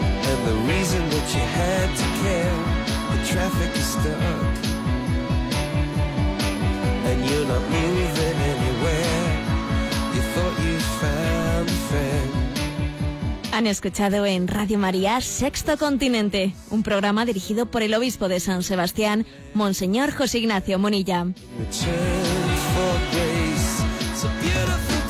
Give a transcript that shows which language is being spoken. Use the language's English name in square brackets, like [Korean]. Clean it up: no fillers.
[English] And the reason that you had to care, the traffic is stuck. And you're not moving anywhere. You thought you found friends. [Spanish] Han escuchado en Radio María Sexto Continente, un programa dirigido por el obispo de San Sebastián, Monseñor José Ignacio Munilla. [English] Return for grace, it's a beautiful...